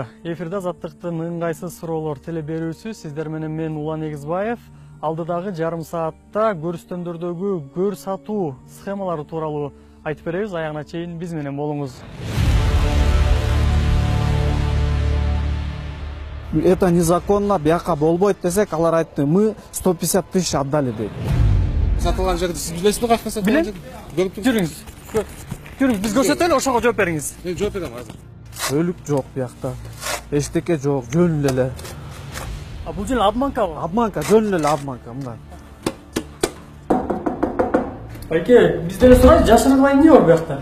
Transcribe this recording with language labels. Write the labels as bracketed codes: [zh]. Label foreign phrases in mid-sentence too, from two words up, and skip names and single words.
[ky] Эфирде азаттыктын ыңгайсыз суроолор теле берүүсү. Сиздер менен мен Улан Эгизбаев. Алдыдагы жарым саатта көрүстөндөрдөгү көр сатуу схемалары тууралуу айтып беребиз. Аягына чейин биз менен болуңуз. [ru] Это незаконно, [ky] бияка болбойт десек, алар айтты, [ru] мы 150 тысяч отдали дейт. [ky] Сатылган жерди сиз билесизби, качка сатылган жерди? Жүрүңүз. Жүрүңүз, биз көрсөтөлү, ошого жооп бериңиз. Мен жооп берем азыр. Өлүк жок биякта. Эчтеке жок, жөн эле. Бул жөн обманкабы? Обманка, жөн эле обманка, мындай. Байке, бизден сурайт, жашыргылай эмне бар биякта?